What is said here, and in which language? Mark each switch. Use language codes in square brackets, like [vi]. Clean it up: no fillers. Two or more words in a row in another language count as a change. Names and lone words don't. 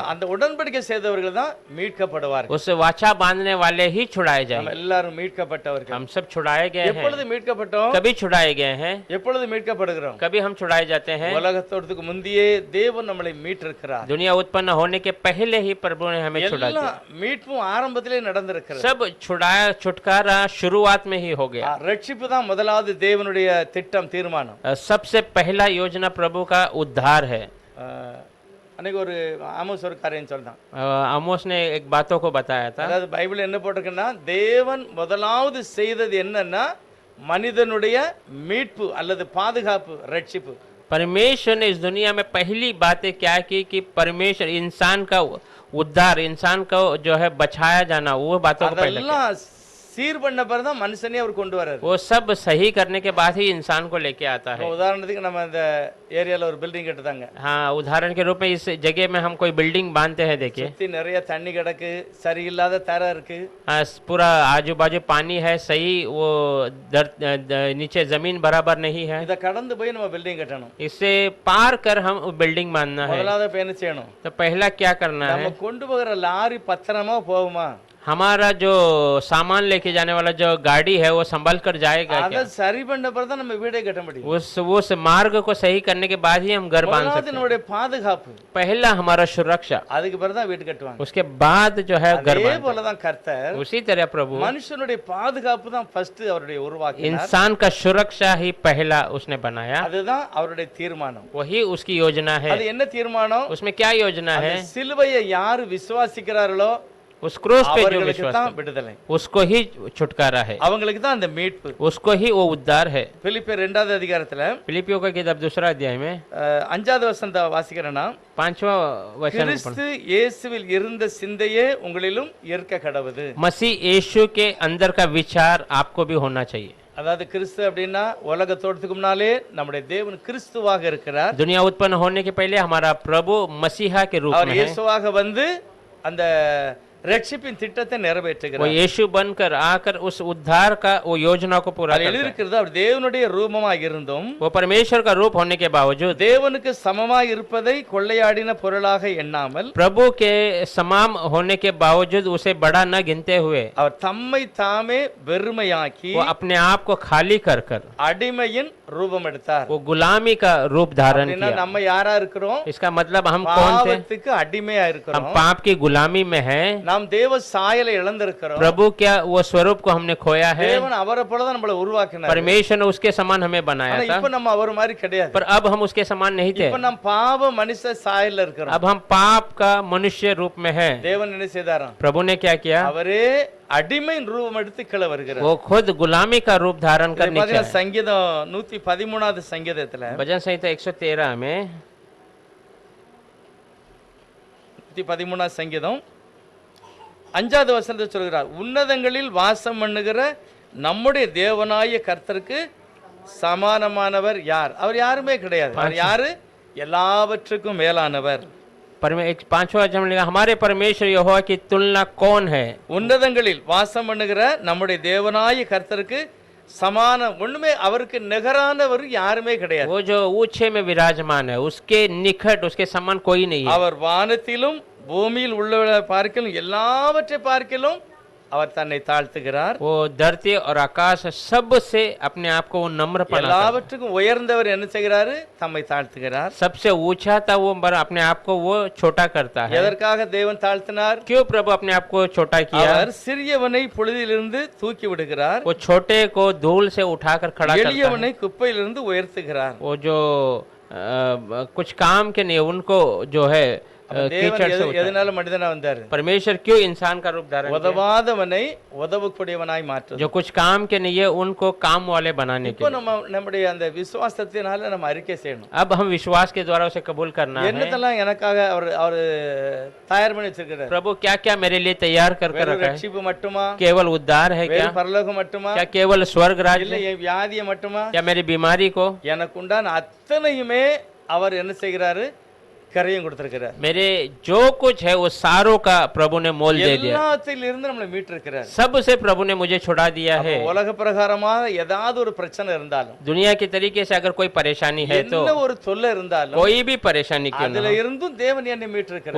[ta] அந்த உடன்படிக்கை செய்தவர்கள் தான் மீட்கப்படுவார்கள். [hi] उस वाचा बांधने वाले ही छुड़ाए [ta] நம்ம [hi] जाएंगे. [ta] எல்லாரும் மீட்கப்பட்டவர்கள். [hi] हम सब छुड़ाए गए हैं. [ta] எப்பொழுது மீட்கப்பட்டோம்? [hi] कभी छुड़ाए गए हैं, [ta] எப்பொழுது மீட்கப்படுகிறோம்? [hi] कभी हम छुड़ाए जाते हैं. [ta] உலகத்தோடத்துக்கு முந்தியே தேவன் நம்மளை மீட்டிருக்கிறார். [hi] दुनिया उत्पन्न होने के पहले ही प्रभु ने हमें छुड़ा दिया. [ta] எல்லாம் மீட்பும் ஆரம்பத்திலே நடந்திருக்கிறது. [hi] सब छुड़ाया, छुटकारा शुरुआत में ही हो गया. [ta] ரட்சிப்பு தான் முதலாவது தேவனுடைய திட்டம், தீர்மானம். [hi] सबसे पहला योजना प्रभु का उद्धार है. [ta] அன்னைக்கு ஒரு ஆமோஸ் ஒரு காரியம் சொல்றான். [hi] आमोस ने एक बातों को बताया था. [ta] அதாவது பைபிள் என்ன போட்டிருக்குன்னா, தேவன் முதலாவது செய்தது என்னன்னா மனிதனுடைய மீட்பு அல்லது பாதுகாப்பு, ரட்சிப்பு. [hi] परमेश्वर ने इस दुनिया में पहली बातें क्या की कि परमेश्वर इंसान का उद्धार, इंसान को जो है बचाया जाना, वो बातों को पहले किया. [ta] அதெல்லாம் சீர் பண்ண பிறகு தான் மனுஷனே அவர் கொண்டு வராரு. [hi] वो सब सही करने के बाद ही इंसान को लेके आता है. [ta] உதாரணத்துக்கு நம்ம இந்த ஏரியால ஒரு பில்டிங் கட்டுதாங்க. [hi] हाँ, उदाहरण के रूप में इस जगह में हम कोई बिल्डिंग बांधते हैं. देखिए, [ta] சுத்தி நிறைய தண்ணி கிடக்கு, சரியில்லாத தரை இருக்கு. [hi] हाँ, पूरा आजू बाजू पानी है, सही वो नीचे जमीन बराबर नहीं है. [ta] இதை கடந்து போய் நம்ம பில்டிங் கட்டணும். [hi] इससे पार कर हम बिल्डिंग बांधना है. [ta] முதலாவது இப்ப என்ன செய்யணும்? [hi] तो पहला क्या करना [ta] நம்ம [hi] है, [ta] கொண்டு போகிற லாரி பத்திரமா போகுமா? [hi] हमारा जो सामान लेके जाने वाला जो गाड़ी है वो संभल कर जाएगा [ta] அதை [hi] क्या? [ta] சரி பண்ண பிறகு தான் நம்ம வீடே கட்ட முடியும். [hi] उस मार्ग को सही करने के बाद ही हम घर बांध [ta] முதலாவது [hi] सकते हैं. [ta] நம்முடைய பாதுகாப்பு, [hi] पहला हमारा सुरक्षा, [ta] அதுக்கு பிறகு தான் வீடு கட்டுவாங்க. [hi] उसके बाद जो है घर [ta] அதே [hi] बांधते [ta] போல தான் கர்த்தர் [hi] हैं. उसी तरह प्रभु [ta] மனுஷனுடைய பாதுகாப்பு தான் ஃபர்ஸ்ட் அவருடைய உருவாக்கினார். [hi] इंसान का सुरक्षा ही पहला उसने बनाया. [ta] அதுதான் அவருடைய தீர்மானம். [hi] वही उसकी योजना है. [ta] அது என்ன தீர்மானம்? [hi] उसमें क्या योजना [ta] அந்த [hi] है? [ta] சிலுவையை யார் விசுவாசிக்கிறார்களோ [hi] उस क्रूस पे जो [ta] அவர்களுக்கு [hi] विश्वास [ta] தான் [hi] करता [ta] விடுதலை, [hi] है, उसको ही छुटकारा है, [ta] அவங்களுக்கு தான் அந்த மீட்பு. [hi] उसको ही वो उद्धार है. [ta] பிலிப்பியர் 2வது அதிகாரத்துல [hi] फिलिपियों का किताब 2 अध्याय में [ta] 5வது வசனத்தை வாசிக்கிறேன்னா, [hi] 5वां वचन, [ta] கிறிஸ்து இயேசுவில் இருந்த சிந்தையே உங்களிலும் இருக்க கடவுது. [hi] मसीह यीशु के अंदर का विचार आपको भी होना चाहिए. [ta] அதாவது கிறிஸ்து அப்படின்னா உலகத்தோடத்துக்கு முன்னாலே நம்முடைய தேவன் கிறிஸ்துவாக இருக்கிறார். [hi] दुनिया उत्पन्न होने के पहले हमारा प्रभु मसीहा के रूप [ta] அவர் [hi] में है. [ta] இயேசுவாக வந்து அந்த ரட்சிப்பின் திட்டத்தை [hi] वो [ta] நிறைவேற்றுகிறார். [hi] यीशु बनकर आकर उस उद्धार का वो योजना को पूरा [ta] அது [hi] करता है. [ta] எழுதியிருக்கிறது, அவர் தேவனுடைய ரூபமாக இருந்தும் [hi] वो परमेश्वर का रूप होने के बावजूद [ta] தேவனுக்கு சமமாய் இருப்பதை கொள்ளையாடின பொருளாக எண்ணாமல் [hi] प्रभु के समान होने के बावजूद उसे बड़ा न गिनते हुए [ta] அவர் தம்மை தாமே வெறுமையாக்கி [hi] वो अपने आप को खाली कर कर [ta] அடிமையின் ரூபம் எடுத்தார். [hi] वो गुलामी का रूप धारण [ta] அப்படின்னா [hi] किया. [ta] நம்ம யாரா இருக்கிறோம்? [hi] इसका मतलब हम कौन थे? [ta] பாவத்துக்கு அடிமையா [hi] हम [ta] இருக்கிறோம். [hi] पाप की गुलामी में हैं. [ta] நாம் தேவ சாயலை இழந்திருக்கிறோம். [hi] प्रभु क्या वो स्वरूप को हमने खोया है. [ta] தேவன் அவரை போல தான் நம்மளை உருவாக்கினார். [hi] परमेश्वर ने उसके समान हमें [ta] ஆனா [hi] बनाया था, [ta] இப்ப நம்ம அவர் மாதிரி கிடையாது. [hi] पर अब हम उसके समान नहीं थे. [ta] இப்ப நம்ம பாவ மனுஷ சாயல்ல இருக்கிறோம். [hi] अब हम पाप का मनुष्य रूप में हैं. [ta] தேவன் என்ன செய்தாராம்? [hi] प्रभु ने क्या किया? [ta] அவரே அடிமையின் ரூபம் எடுத்து கீழே வருகிறார். [hi] वो खुद गुलामी का रूप धारण कर नीचे [ta] பாத்தீங்கன்னா [hi] आए. [ta] சங்கீதம் 113வது சங்கீதத்துல [hi] भजन संहिता 113 में [ta] 113வது சங்கீதம் 5வது வசனத்தை சொல்கிறார், உன்னதங்களில் வாசம் பண்ணுகிற நம்முடைய தேவனாய கர்த்தருக்கு சமானமானவர் யார்? அவர் யாருமே கிடையாது. அவர் யாரு? எல்லாவற்றுக்கும் மேலானவர். [hi] एक 5वां वचन में लिखा, हमारे परमेश्वर यहोवा की तुलना कौन है? [ta] உன்னதங்களில் வாசம் பண்ணுகிற நம்முடைய தேவனாய கர்த்தருக்கு சமான ஒண்ணுமே அவருக்கு நிகரானவர் யாருமே கிடையாது. [hi] वो जो ऊंचे में विराजमान है, उसके निकट उसके समान कोई नहीं है। [ta] அவர் வானத்திலும் பூமியில் உள்ளவரை பார்க்கிலும் எல்லாவற்றை பார்க்கிலும் அவர் தன்னை தாழ்த்துகிறார். [hi] वो धरती और आकाश सब से अपने आप को वो नम्र बनाता है। [ta] எல்லாவற்றுக்கும் உயர்ந்தவர் என்ன செய்கிறாரு? தம்மை தாழ்த்துகிறார். [hi] सबसे ऊंचा था वो, पर अपने आप को वो छोटा करता है। [ta] எதற்காக தேவன் தாழ்த்தினார்? [hi] क्यों प्रभु अपने आप को छोटा किया? [ta] அவர் சிறியவனை புழுதியிலிருந்து தூக்கி விடுகிறார். [hi] वो छोटे को धूल से उठाकर खड़ा करता है। [ta] எளியவனை குப்பையிலிருந்து உயர்த்துகிறார். [hi] वो जो कुछ काम के नहीं, उनको जो है कीचड़ से उठाता है। [ta] எதனால மனிதனா வந்தாரு? [hi] परमेश्वर क्यों इंसान का रूप धारण किया? [ta] உதவாதவனை உதவக்கூடியவனாய் மாற்றுது. [hi] जो कुछ काम के नहीं है उनको काम वाले बनाने के [ta] இப்போ [hi] लिए। [ta] நம்ம நம்முடைய அந்த விசுவாசத்தினால நம்ம அறிக்கை செய்யணும். [hi] अब हम विश्वास के द्वारा उसे कबूल करना है। [ta] என்னதெல்லாம் எனக்காக அவர் அவர் தயார் பண்ணி வச்சிருக்கிறார்? [hi] प्रभु क्या क्या मेरे लिए तैयार कर कर [ta] வெறும் [hi] रखा है? [ta] ரட்சிப்பு மட்டுமா? [hi] केवल उद्धार है क्या? [ta] வெறும் பரலோகம் மட்டுமா? [hi] क्या केवल स्वर्ग [ta] இல்ல [hi] राज्य? [ta] என் வியாதியை மட்டுமா? [hi] क्या मेरी बीमारी को? [ta] எனக்கு உண்டான அத்தனையுமே அவர் என்ன செய்கிறாரு? கரையும் கொடுத்திருக்கிறார். [hi] मेरे जो कुछ है वो सारों का प्रभु ने मोल दे दिया। [ta] எல்லாத்திலிருந்து நம்மளை மீட்டிருக்கிறார். [hi] सबसे प्रभु ने मुझे छुड़ा दिया है। [ta] உலக பிரகாரமாக ஏதாவது ஒரு பிரச்சனை இருந்தாலும், [hi] दुनिया के तरीके से अगर कोई परेशानी है तो, [ta] என்ன ஒரு தொல்லை இருந்தாலும், [hi] कोई भी परेशानी क्यों [ta] அதுல [hi] न हो, [ta] இருந்தும் தேவன் என்னை மீட்டிருக்கிறார்.